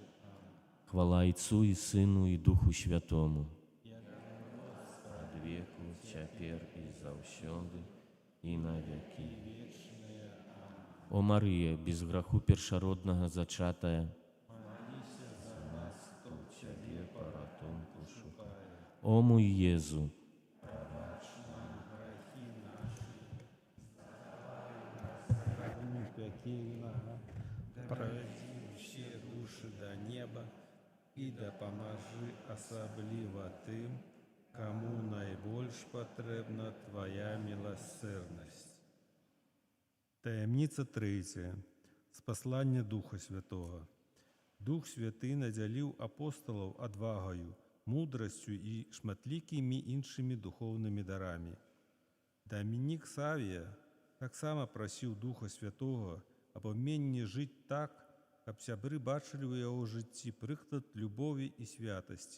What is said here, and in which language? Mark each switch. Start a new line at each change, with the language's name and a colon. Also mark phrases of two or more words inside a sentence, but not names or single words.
Belarusian: Хвала Отцу і Сыну і Духу Святому, ад веку, цяпер і заўсёды, і на векі вечныя. О Марыя, без граху першароднага зачатая, маліся за нас, хто ў Цябе паратунку шукае. О мой Езу, прабач нам грахі нашы,
Ukrainian: Огню пекельного, проведи все души до неба и допоможи особливо тым, кому найбольш потребна Твоя милосердность. Таємниця третя. З послання Духа Святого.
Belarusian: Дух Святий надзяліў апосталаў адвагаю, мудрасцю і шматлікімі іншымі духоўнымі дарамі. Дамінік Савія таксама прасіў Духа Святога аб уменні жыць так, каб сябры бачылі ў яго жыцці прыклад любові і святасці.